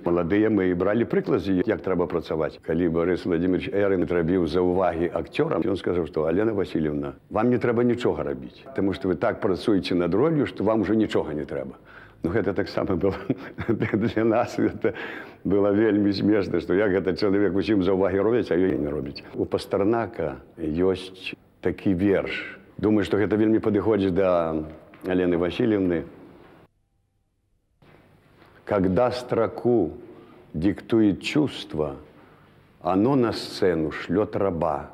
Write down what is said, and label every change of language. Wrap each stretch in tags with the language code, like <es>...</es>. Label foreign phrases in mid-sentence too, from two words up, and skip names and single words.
<be>Маладыя мы бралі прыклад, як трэба працаваць. Калі Барыс Владимирович Эрын рабіў заўвагі акцёрам, ён сказаў, што Алена Васильевна, вам не трэба нічога рабіць, таму што вы так працуеце над роллю, што вам ужо нічога не трэба. Ну, гэта таксама было для нас,</be> <ru>это было</ru> <be>вельмі смешна, што як гэта чалавек усім заўвагі робіць, а ёй не робіць. У Пастернака ёсць такі верш. Думаю, што гэта вельмі падыходзіць да Алены Васильевны.</be> <ru>Когда строку диктует чувство, оно на сцену шлет раба.</ru>